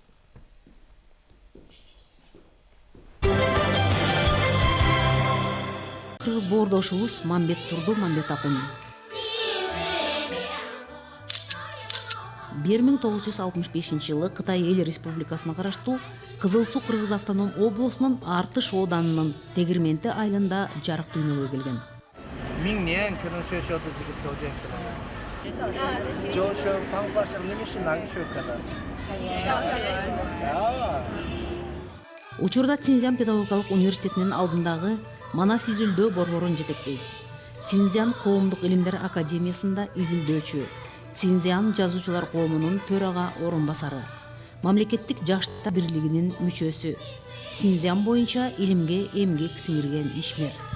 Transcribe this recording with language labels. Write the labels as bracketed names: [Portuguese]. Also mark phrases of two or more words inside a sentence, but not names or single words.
[Kyrgyz] Кыргыз боордошубуз Мамбет Мамбетокун 1965-жылы Кытай Эл Республикасына караштуу Кызыл Суу Кыргыз автоном облусунун Артыш ооданынын Тегирменти айылында жарык дүйнөгө келген. [Chinese] 明年可能学校的这个条件可能教学方法上你们是哪个学科的？ [Kyrgyz] Учурда Цинзян педагогикалык университетинин алдындагы Манас изилдөө борборун жетектейт. Цинзян коомдук илимдер академиясында изилдөөчү, Цинзян жазуучулар коомунун төрага орун басары, мамлекеттик жаштар бирлигинин мүчөсү, Цинзян боюнча илимге эмгек сиңирген ишмер.